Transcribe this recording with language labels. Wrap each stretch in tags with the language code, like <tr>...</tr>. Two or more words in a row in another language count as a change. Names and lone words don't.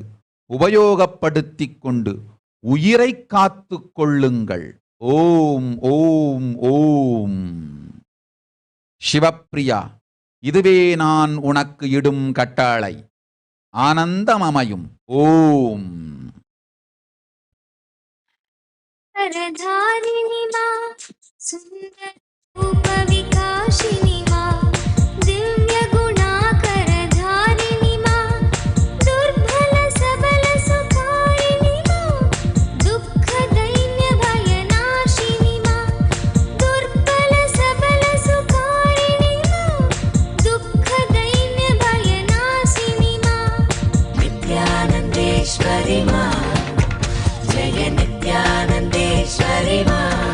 <ta>உபயோகப்படுத்திக் கொண்டு உயிரை காத்து கொள்ளுங்கள். ஓம் ஓம் ஓம். சிவப்பிரியா, இதுவே நான் உனக்கு இடும் கட்டளை. ஆனந்தமமையும். ஓம்.</ta> <hi>परधारिणी मां सुंदर रूप विकासिनी मां दिव्य गुणाकर धारिणी मां दुर्बल सबल सुखारिणी मां दुख दैन्य भय नाशिनी मां दुर्बल सबल सुखारिणी मां दुख दैन्य भय नाशिनी मां नित्यानंदेश्वरी मां जय नित्यानंदेश्वरी मां</hi>